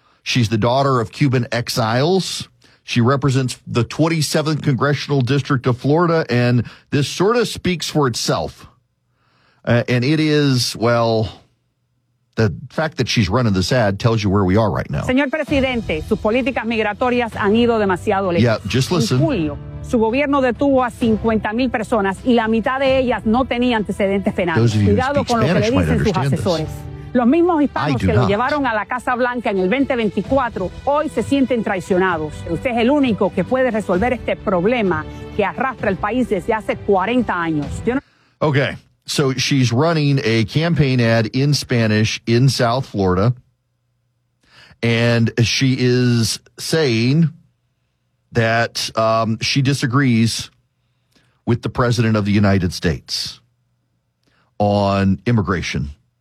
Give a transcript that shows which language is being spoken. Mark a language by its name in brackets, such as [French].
[English] She's the daughter of Cuban exiles. She represents the 27th Congressional District of Florida, and this sort of speaks for itself. And it is, well, the fact that she's running this ad tells you where we are right now. [Spanish] Señor Presidente, sus políticas migratorias han ido demasiado lejos. [English] Yeah, just listen. [Spanish] En julio, su gobierno detuvo a 50,000 personas, y la mitad de ellas no tenía antecedentes penales. [English] Those of you who speak Spanish might understand this. [Spanish] Los mismos hispanos que lo llevaron a la Casa Blanca en el 2024 hoy se sienten traicionados. Usted es el único que puede resolver este problema que arrastra el país desde hace 40 años. [English] Okay, so she's running a campaign ad in Spanish in South Florida, and she is saying that she disagrees with the President of the United States on immigration.